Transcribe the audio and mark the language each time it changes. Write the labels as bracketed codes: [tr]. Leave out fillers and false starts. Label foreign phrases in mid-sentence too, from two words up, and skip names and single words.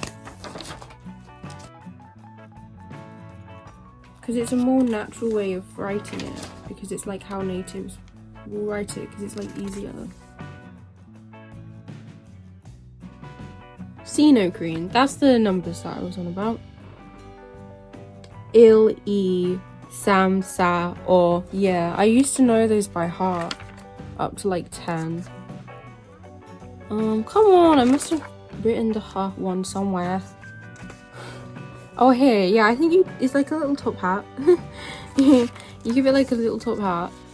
[en] Because it's a more natural way of writing it, because it's like how natives will write it, because it's like easier. Sino Korean, that's the numbers that I was on about. [ko] 일, 이, 삼, 사, [en] or. Yeah, I used to know those by heart. Up to like 10. Come on, I must have written the ha one somewhere. Oh, here, yeah, I think it's like a little top hat. You give it like a little top hat.